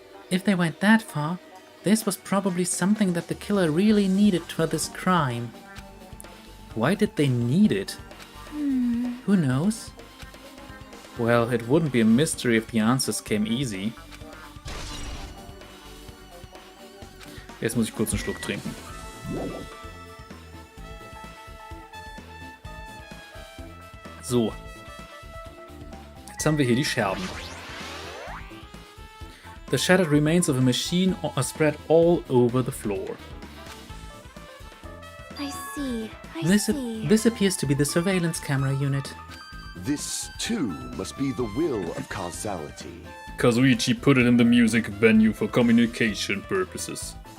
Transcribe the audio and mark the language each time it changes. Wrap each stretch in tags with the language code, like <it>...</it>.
<en>If they went that far, this was probably something that the killer really needed for this crime. Why did they need it? Who knows? Well, it wouldn't be a mystery if the answers came easy.</en> <de>Jetzt muss ich kurz einen Schluck trinken. So. Jetzt haben wir hier die Scherben.</de> <en>The shattered remains of a machine are spread all over the floor. I see. I see. This appears to be the surveillance camera unit. This, too, must be the will of causality. Kazuichi put it in the music venue for communication purposes.</en>